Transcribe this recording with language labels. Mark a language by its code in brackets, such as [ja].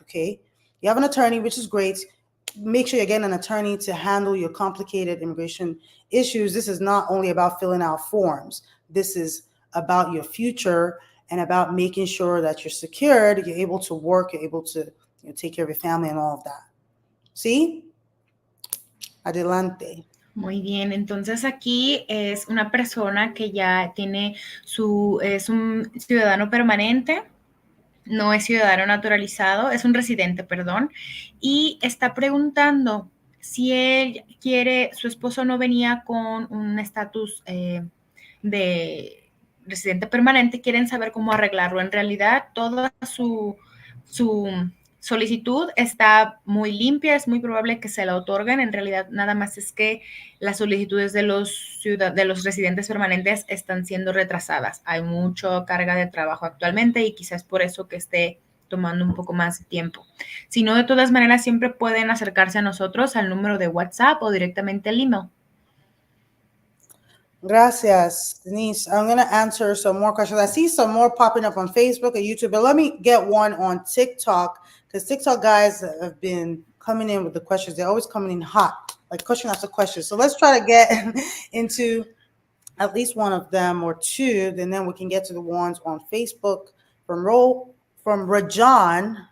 [en] Okay, you have an attorney, which is great. Make sure you're getting an attorney to handle your complicated immigration issues. This is not only about filling out forms. This is about your future and about making sure that you're secured, you're able to work, you're able to take care of your family and all of that. [es] ¿Sí? Adelante. Muy bien, entonces aquí es una persona que ya tiene es un ciudadano permanente, no es ciudadano naturalizado, es un residente, perdón, y está preguntando si él quiere, su esposo no venía con un estatus de residente permanente, quieren saber cómo arreglarlo. En realidad, toda su solicitud está muy limpia, es muy probable que se la otorguen. En realidad, nada más es que las solicitudes de los residentes permanentes están siendo retrasadas. Hay mucha carga de trabajo actualmente y quizás por eso que esté tomando un poco más de tiempo. Si no, de todas maneras, siempre pueden acercarse a nosotros al número de WhatsApp o directamente al email. Gracias, Denise. [en] I'm going to answer some more questions. I see some more popping up on Facebook and YouTube, but let me get one on TikTok, because TikTok guys have been coming in with the questions. They're always coming in hot, like question after question. So let's try to get into at least one of them or two, and then we can get to the ones on Facebook from Rajan.